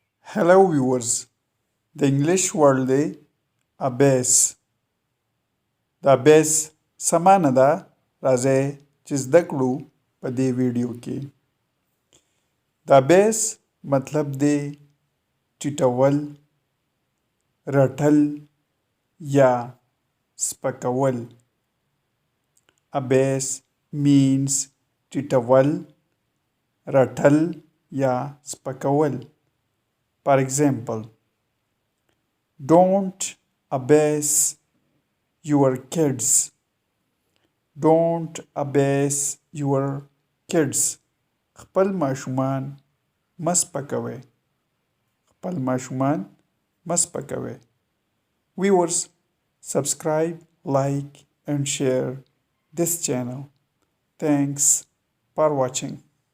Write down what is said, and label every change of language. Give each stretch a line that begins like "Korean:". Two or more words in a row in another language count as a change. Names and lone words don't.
English: Hello viewers,
Pashto: د
English: English word
Pashto: دی abase. د abase څه معنی ده؟ راځئ چې زده کړو په دې ویډیو کې. د abase مطلب دی ټیټول، رټل یا سپکول.
English: abase means
Pashto: ټیټول، رټل یا سپکول.
English: For example, don't abase your kids. Don't abase your kids.
Pashto: خپل ماشومان مه سپکوئ. خپل ماشومان مه سپکوئ.
English: Viewers, subscribe, like and share this channel. Thanks for watching.